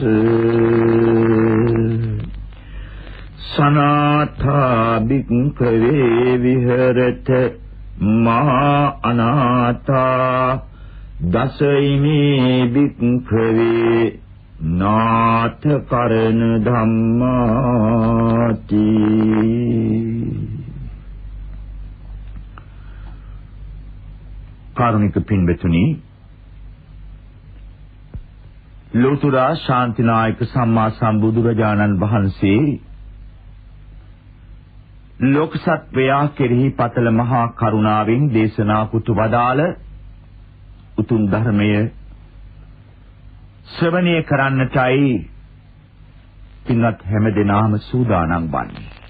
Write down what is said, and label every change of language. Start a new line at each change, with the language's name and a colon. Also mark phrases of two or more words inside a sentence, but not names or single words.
Pali: සනාථා භික්ඛවේ විහෙරත මහා අනාථා දසයිමේ භික්ඛවේ නාථ කරණ ධම්මාති.
Sinhala: කාරුණික පින්වතුනි, ලෝතර ශාන්තිනායක සම්මා සම්බුදුරජාණන් වහන්සේ ලෝක සත්වයා කෙරෙහි පතල මහා කරුණාවෙන් දේශනා කොට වදාළ උතුම් ධර්මය ශ්‍රවණය කරන්නටයි පින්වත් හැමදෙනාම සූදානම් වන්නේ.